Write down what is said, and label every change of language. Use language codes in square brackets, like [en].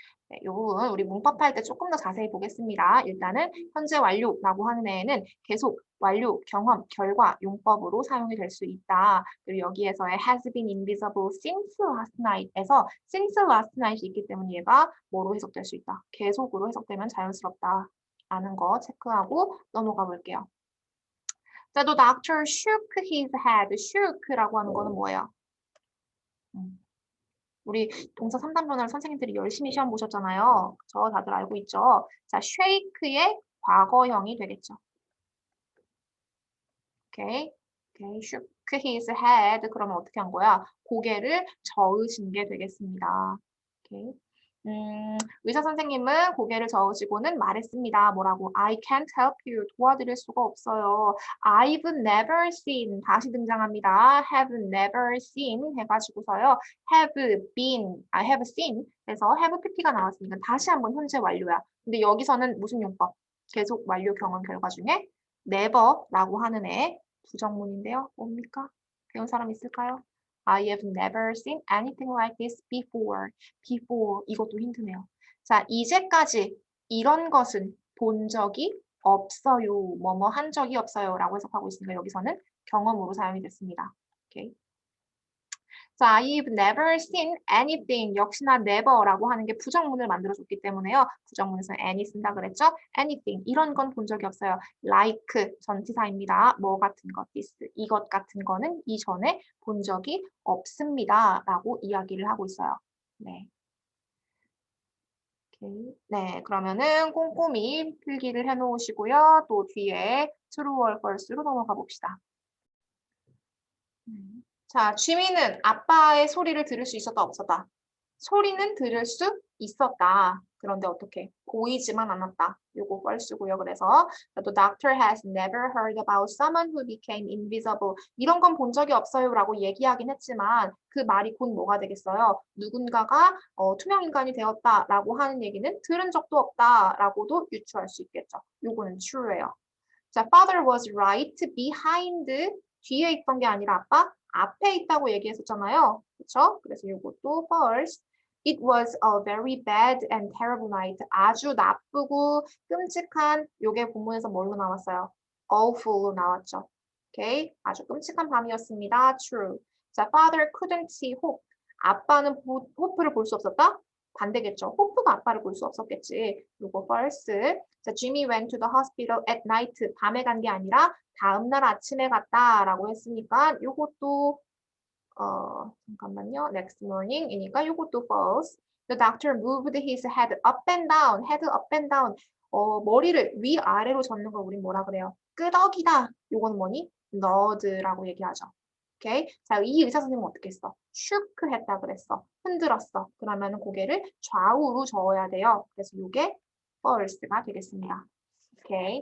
[ko] 네, 이 부분 우리 문법할 때 조금 더 자세히 보겠습니다. 일단은 현재 완료라고 하는 애는 계속, 완료, 경험, 결과, 용법으로 사용이 될 수 있다. 그리고 여기에서의 has been invisible since last night에서 since last night이 있기 때문에 얘가 뭐로 해석될 수 있다. 계속으로 해석되면 자연스럽다. 라는 거 체크하고 넘어가 볼게요. [en] 자, the doctor shook his head. [ko] shook라고 하는 거는 뭐예요? 우리 동사 3단 변화를 선생님들이 열심히 시험 보셨잖아요. 저 다들 알고 있죠? 자, shake의 과거형이 되겠죠. 오케이. 오케이. shook his head. 그러면 어떻게 한 거야? 고개를 저으신 게 되겠습니다. 오케이. 의사 선생님은 고개를 저으시고는 말했습니다. 뭐라고? [en] I can't help you. [ko] 도와드릴 수가 없어요. [en] I've never seen. [ko] 다시 등장합니다. [en] have never seen 해가지고서요. have seen. [ko] 그래서 have PT가 나왔으니까 다시 한번 현재 완료야. 근데 여기서는 무슨 용법? 계속 완료 경험 결과 중에 never라고 하는 애 부정문인데요. 뭡니까? 배운 사람 있을까요? [en] I have never seen anything like this before. [ko] before 이것도 힌트네요. 자, 이제까지 이런 것은 본 적이 없어요. 뭐뭐 한 적이 없어요. 라고 해석하고 있으니까 여기서는 경험으로 사용이 됐습니다. 오케이. [en] 자, I've never seen anything. [ko] 역시나 never라고 하는 게 부정문을 만들어줬기 때문에요. 부정문에서 any 쓴다 그랬죠? anything. 이런 건 본 적이 없어요. like 전치사입니다. 뭐 같은 것, this. 이것 같은 거는 이전에 본 적이 없습니다. 라고 이야기를 하고 있어요. 네. 오케이. 네, 그러면은 꼼꼼히 필기를 해놓으시고요. 또 뒤에 true or false로 넘어가 봅시다. 자, 쥐미는 아빠의 소리를 들을 수 있었다, 없었다? 소리는 들을 수 있었다. 그런데 어떻게? 보이지만 않았다. 요거 false고요. [en] 그래서 the doctor has never heard about someone who became invisible. [ko] 이런 건 본 적이 없어요라고 얘기하긴 했지만 그 말이 곧 뭐가 되겠어요? 누군가가 투명 인간이 되었다라고 하는 얘기는 들은 적도 없다라고도 유추할 수 있겠죠. 요거는 true예요. 자, father was right behind. 뒤에 있던 게 아니라 아빠 앞에 있다고 얘기했었잖아요. 그렇죠? 그래서 이것도 false. [en] It was a very bad and terrible night. [ko] 아주 나쁘고 끔찍한, 요게 본문에서 뭘로 나왔어요? awful로 나왔죠. 오케이? 아주 끔찍한 밤이었습니다. [en] True. 자, father couldn't see hope. [ko] 아빠는 호프를 볼 수 없었다? 반대겠죠. 호프가 아빠를 볼 수 없었겠지. 요거 false. [en] 자, Jimmy went to the hospital at night. [ko] 밤에 간 게 아니라 다음 날 아침에 갔다라고 했으니까 요것도 잠깐만요. [en] next morning이니까 요것도 false. The doctor moved his head up and down. head up and down. [ko] 머리를 위아래로 젓는 걸 우린 뭐라 그래요? 끄덕이다. 요거는 뭐니? nud라고 얘기하죠. 오케이? 자, 이 의사 선생님은 어떻게 했어? shook 했다 그랬어. 흔들었어. 그러면 고개를 좌우로 저어야 돼요. 그래서 요게 false가 되겠습니다. 오케이.